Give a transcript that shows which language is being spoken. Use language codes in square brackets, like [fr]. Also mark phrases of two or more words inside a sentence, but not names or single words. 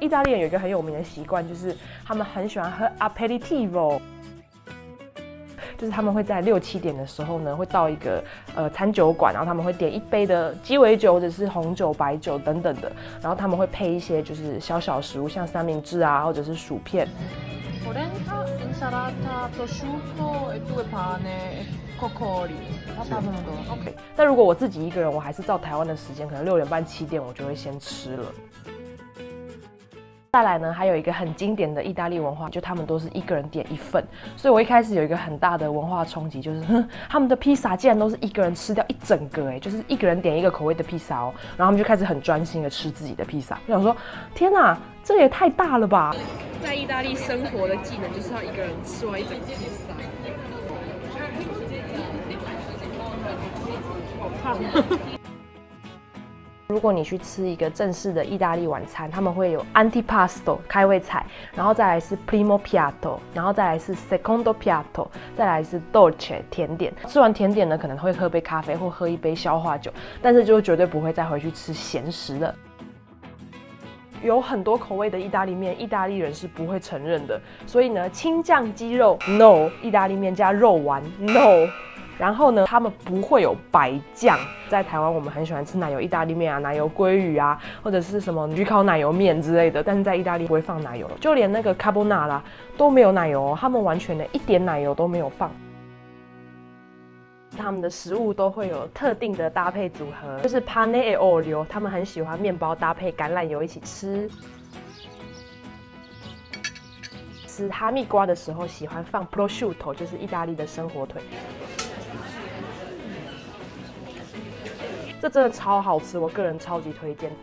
[zh] 意大利人有一个很有名的习惯，就是他们很喜欢喝 aperitivo， 就是他们会在6、7点的时候呢，会到一个餐酒馆，然后他们会点一杯的鸡尾酒或者是红酒、白酒等等的，然后他们会配一些就是小食物，像三明治啊，或者是薯片。 [it] polenta, insalata, prosciutto e 2 pane e cocoli. [zh] OK， 但如果我自己一个人，我还是照台湾的时间，可能6点半、7点我就会先吃了。再来呢，还有一个很经典的意大利文化，就他们都是一个人点1份，所以我一开始有一个很大的文化冲击，就是他们的披萨竟然都是一个人吃掉一整个，就是一个人点一个口味的披萨哦，然后他们就开始很专心的吃自己的披萨。我想说，天哪，这也太大了吧！在意大利生活的技能就是要一个人吃完一整个披萨。好胖。如果你去吃一个正式的意大利晚餐，他们会有 antipasto 开胃菜，然后再来是 [it] primo piatto， [zh] 然后再来是 [it] secondo piatto， [zh] 再来是 dolce 甜点。吃完甜点呢，可能会喝杯咖啡或喝一杯消化酒，但是就绝对不会再回去吃咸食了。有很多口味的意大利面，意大利人是不会承认的，所以呢，青酱鸡肉 no， 意大利面加肉丸 no。然后呢，他们不会有白酱。在台湾，我们很喜欢吃奶油意大利面啊，奶油鲑鱼啊，或者是什么焗烤奶油面之类的。但是在意大利不会放奶油，就连那个 carbonara 都没有奶油哦，他们完全的一点奶油都没有放。他们的食物都会有特定的搭配组合，就是 [it] pane e olio， [zh] 他们很喜欢面包搭配橄榄油一起吃。吃哈密瓜的时候喜欢放 prosciutto， 就是意大利的生火腿。这真的超好吃，我个人超级推荐。